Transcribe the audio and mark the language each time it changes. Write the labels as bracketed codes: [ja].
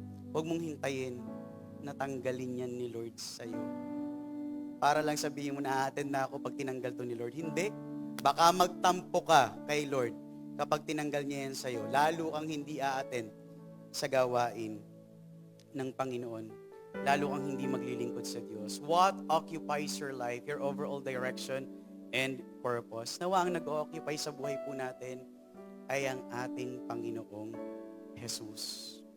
[tl] Huwag mong hintayin na tanggalin yan ni Lord sa'yo. Para lang sabihin mo na a-attend na ako pag tinanggal to ni Lord. Hindi. Baka magtampo ka kay Lord kapag tinanggal niya yan sa'yo. Lalo kang hindi a-attend sa gawain ng Panginoon. Lalo kang hindi maglilingkod sa Diyos. [en] What occupies your life, your overall direction and purpose? [tl] Nawa ang nag-occupy sa buhay po natin ay ang ating Panginoong Jesus.